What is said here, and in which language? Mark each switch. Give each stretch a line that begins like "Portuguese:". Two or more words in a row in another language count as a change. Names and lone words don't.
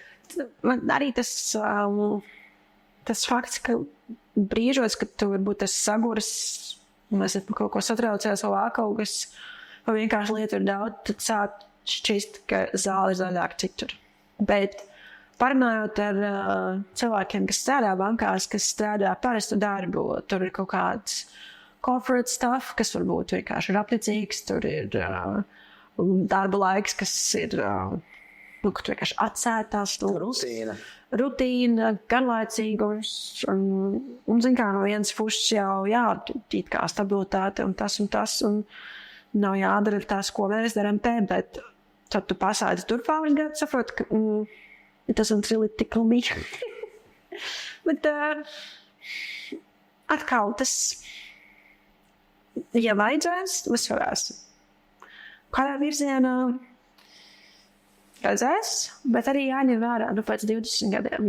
Latvian: Man arī tas fakts, ka brīžos, kad tu varbūt esi saguris, un esi kaut ko satraucies vai kaut kas, vai vienkārši lietu ir daudz, tad sāk šķist, ka zāle ir zaļāka citur. Bet parunājot ar cilvēkiem, kas strādā bankās, kas strādā parastu darbu, tur ir kaut kāds
English: corporate stuff,
Latvian: kas varbūt vienkārši ir apnicīgs, tur ir darba laiks, kas ir, ka tu vienkārši atsētās. Rutīna, garlaicīga, un zin kā, no vienas puses jau, it kā stabilitāte un tas, un nav jādara tas, ko mēs daram te, bet tad tu pasādi tur pāris gadu, saproti, ka
English: it doesn't really tickle me.
Latvian: Bet atkal tas, ja vajadzēs, mēs varēsim. Kādā virzienā redzēs, bet arī jāņem vērā pēc 20 gadiem.